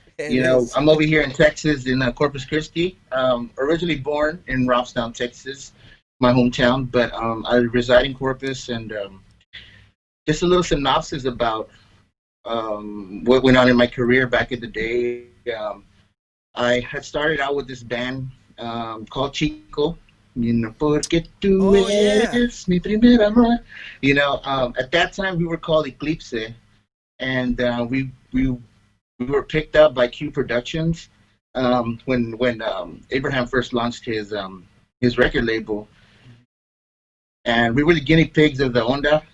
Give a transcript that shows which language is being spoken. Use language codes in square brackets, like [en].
[en] I'm over here in Texas, in Corpus Christi. Originally born in Robstown, Texas, my hometown, but I reside in Corpus. And just a little synopsis about what went on in my career back in the day. I had started out with this band called Chico. [es] Porque tú eres mi primer amor. [en] At that time we were called Eclipse, and we were picked up by Q Productions when Abraham first launched his record label, and we were the guinea pigs of the Onda.